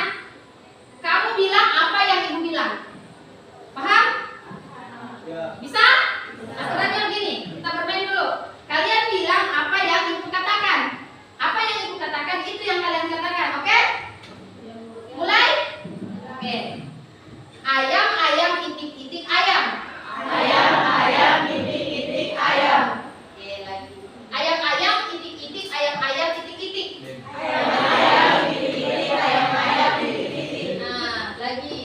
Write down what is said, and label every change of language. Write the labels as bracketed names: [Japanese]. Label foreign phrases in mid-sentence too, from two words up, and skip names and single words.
[Indonesian] Kamu bilang apa yang Ibu bilang, paham? Ya. Bisa? Aturannya begini, kita bermain dulu. Kalian bilang apa yang Ibu katakan. Apa yang Ibu katakan itu yang kalian katakan, oke? Mulai? Oke. Ayam, ayam, itik, itik, ayam. Ayam, ayam, itik, itik, ayam. Oke, lagi. Ayam, ayam, itik, itik, ayam, ayam, itik, itik. Ayam, ayam, itik, itik, ayam, ayam, itik, itik. Nah, lagi.